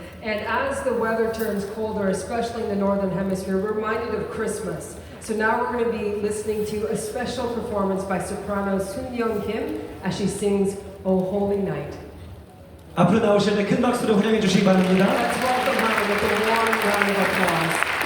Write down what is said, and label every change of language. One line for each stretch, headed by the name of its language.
English: And as the weather turns colder, especially in the Northern Hemisphere, we're reminded of Christmas. So now we're going to be listening to a special performance by soprano Soon Young Kim as she sings O Holy Night.
Korean: 앞으로 나오실 때 큰 박수로 환영해 주시기 바랍니다.
English: Let's welcome her with a warm round of applause.